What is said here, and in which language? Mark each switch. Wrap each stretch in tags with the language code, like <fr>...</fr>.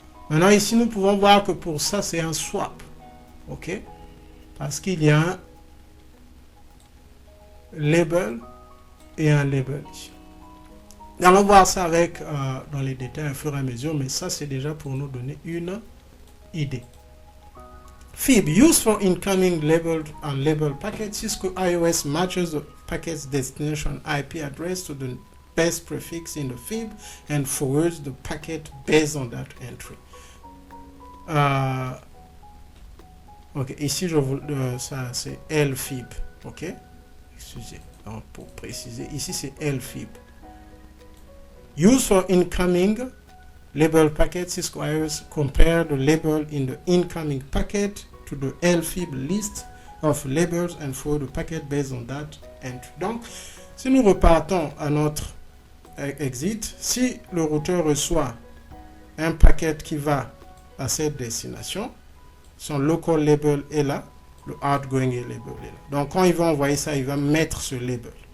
<fr>Maintenant ici nous pouvons voir que pour ça c'est un swap, ok, parce qu'il y a un label et un label ici. Nous allons voir ça avec dans les détails au fur et à mesure, mais ça c'est déjà pour nous donner une idée.</fr> <en>FIB, used for incoming labeled and labeled packets. Cisco iOS matches the packet's destination IP address to the best prefix in the FIB and forwards the packet based on that entry.</en> <fr>Ok, ici ça c'est LFIB, ok. Excusez, donc, pour préciser, ici c'est LFIB.</fr> <en>Used for incoming label packet, Cisco iOS compare the label in the incoming packet to the LFIB list of labels and for the packet based on that entry.</en> <fr>Donc, si nous repartons à notre exit, si le routeur reçoit un paquet qui va à cette destination, son local label est là, le outgoing label est là. Donc, quand il va envoyer ça, il va mettre ce label.</fr>